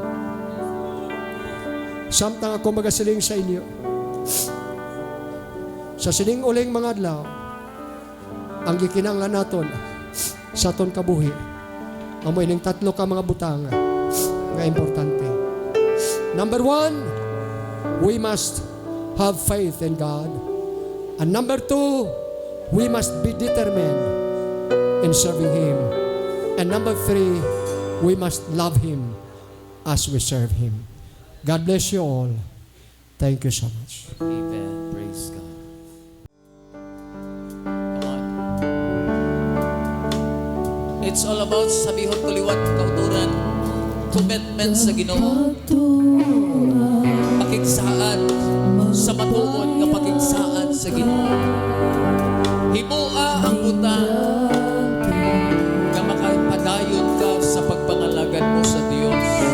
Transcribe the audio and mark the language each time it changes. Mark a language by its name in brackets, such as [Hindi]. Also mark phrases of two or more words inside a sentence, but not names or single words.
[Hiligaynon] Samtang ako magasiling sa inyo, sa sining uling mga adlaw, ang gikinanglan naton sa aton kabuhi, amoy ning tatlo ka mga butang nga importante. [English] Number 1, we must have faith in God. And number 2, we must be determined in serving Him. And number 3, we must love Him as we serve Him. God bless you all. Thank you so much. Amen. Praise God. Come on. It's all about [Hiligaynon] sabihon ko liwat kauturan, commitment sa Ginoo, pakigsaad sa matuod nga pakigsaad sa Ginoo. Himoa ang butang nga makapadayon ka sa pagpangalagad mo sa Dios.